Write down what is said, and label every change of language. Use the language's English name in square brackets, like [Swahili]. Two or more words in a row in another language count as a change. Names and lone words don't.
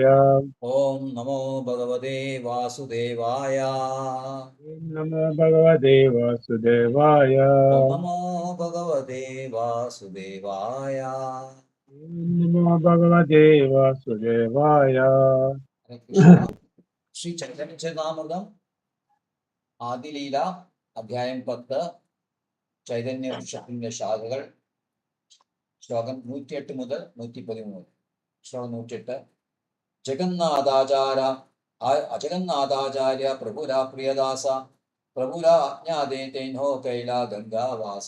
[Sanskrit] ओम नमो भगवते वासुदेवाय। ओम नमो भगवते वासुदेवाय। ओम नमो भगवते वासुदेवाय। ओम नमो भगवते वासुदेवाय। हरे कृष्ण। [Malayalam] श्री चैतन्य चरितामृतम ആദിലീല അധ്യായം 10 ചൈതന്യ വൃക്ഷത്തിന്റെ ശാഖകൾ ശ്ലോകം 108 മുതൽ 113. ശ്ലോകം 108. [Bangla] জগন্নাথাচার্য প্রভুরা প্রিয়দাস প্রভুরা অজ্ঞাতে তেনো কৈলা গঙ্গাবাস.